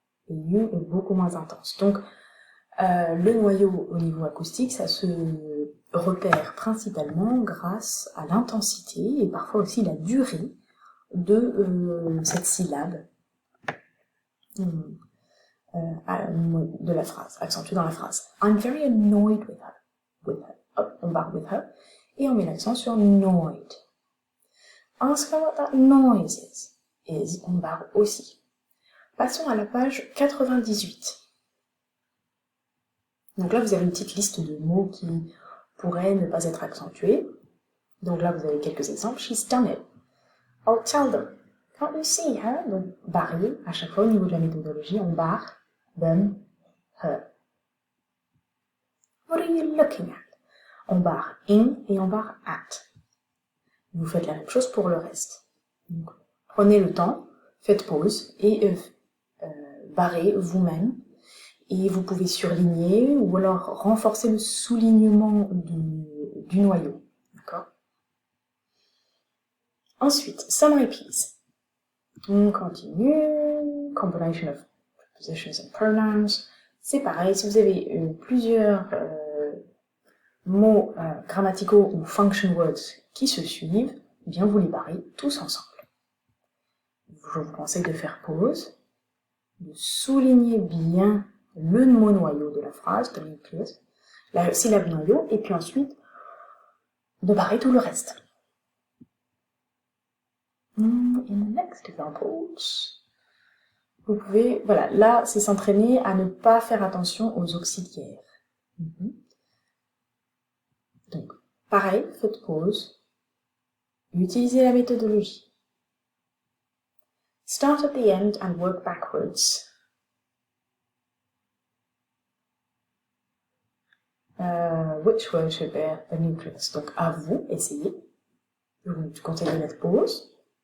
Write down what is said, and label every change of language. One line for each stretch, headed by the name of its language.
French: Et you est beaucoup moins intense. Donc, le noyau au niveau acoustique, ça se repère principalement grâce à l'intensité et parfois aussi la durée de cette syllabe de la phrase, accentuée dans la phrase.
English: I'm very annoyed with her.
French: Hop, on barre
English: with her.
French: Et on met l'accent sur annoyed.
English: Ask her what that noise is.
French: On barre aussi. Passons à la page 98. Donc là, vous avez une petite liste de mots qui pourraient ne pas être accentués. Donc là, vous avez quelques exemples.
English: She's done it. I'll tell them. Can't you see her?
French: Donc, barrer. À chaque fois, au niveau de la méthodologie, on barre them, her.
English: What are you looking at?
French: On barre in et on barre at. Vous faites la même chose pour le reste. Donc, prenez le temps, faites pause et barrez vous-même. Et vous pouvez surligner ou alors renforcer le soulignement du noyau. D'accord? Ensuite, summary piece. On continue.
English: Combination of prepositions and pronouns.
French: C'est pareil, si vous avez plusieurs mots grammaticaux ou function words qui se suivent, eh bien vous les barrez tous ensemble. Je vous conseille de faire pause, de souligner bien le mot noyau de la phrase, de nucleus, la syllabe noyau, et puis ensuite de barrer tout le reste.
English: In the next examples,
French: vous pouvez, voilà, là c'est s'entraîner à ne pas faire attention aux auxiliaires. Donc, pareil, faites pause, utilisez la méthodologie.
English: Start at the end and work backwards. Which word should bear a nucleus?
French: Donc, à vous, essayez. Je vous conseille de mettre pause.